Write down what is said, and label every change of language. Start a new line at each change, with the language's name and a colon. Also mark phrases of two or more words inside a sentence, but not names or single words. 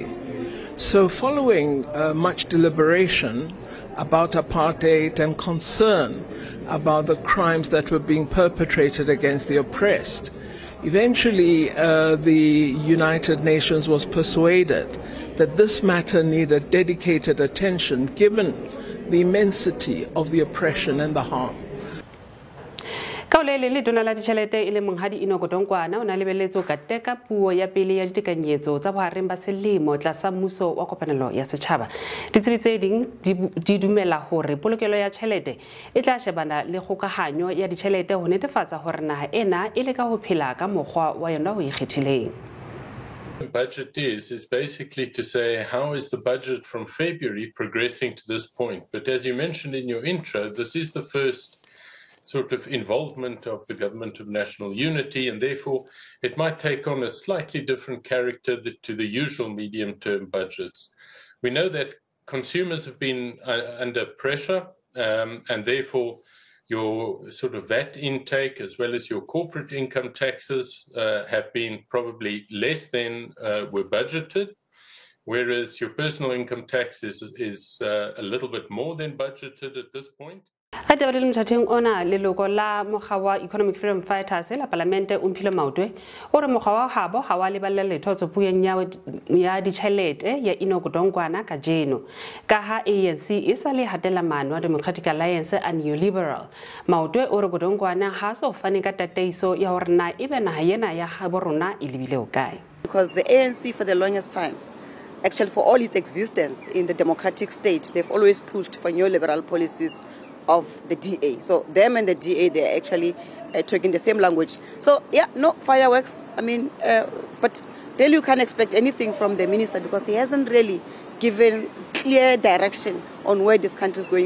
English: So following much deliberation about apartheid and concern about the crimes that were being perpetrated against the oppressed, eventually, the United Nations was persuaded that this matter needed dedicated attention given the immensity of the oppression and the harm.
Southern Sotho: Kaolele le dona la ditjhelete ile monghadi Inoko Donkwana o na lebelletso ka teka puo ya pele ya ditekanyetso tsa bohareng ba selemo tlasa mmuso wa kopanelo ya setjhaba. Ditsebi tse ding di dumela hore polokelo ya tjhelete e tla shebana le kgokahanyo ya ditjhelete ho netefatsa hore naha ena e leka ho phela ka mokgwa wa yona o ikgethileng.
English: The budget is basically to say, how is the budget from February progressing to this point? But as you mentioned in your intro, this is the first sort of involvement of the Government of National Unity, and therefore it might take on a slightly different character to the usual medium-term budgets. We know that consumers have been under pressure, and therefore your sort of VAT intake as well as your corporate income taxes have been probably less than were budgeted, whereas your personal income tax is a little bit more than budgeted at this point.
Southern Sotho: Ditaba le mothatheng ona leloko la mokga wa Economic Freedom Fighters la parlamente Umphile Maotwe o re mokga wa habo ha wa leballa letho tsopueng ya ditjhelete ya Inoko Donkwana ka jeno ka ha ANC e sa le hatela mano wa Democratic Alliance
English: and Neoliberal.
Southern Sotho: Maotwe o re Donkwana ha so fane ka tateiso ya hore na ebe naha yena ya habo rona e lebile ho kae.
English: Because the ANC for the longest time, actually for all its existence in the democratic state, they've always pushed for neoliberal policies of the DA. So them and the DA, they're actually talking the same language. So yeah, no fireworks. I mean, but really you can't expect anything from the minister because he hasn't really given clear direction on where this country is going.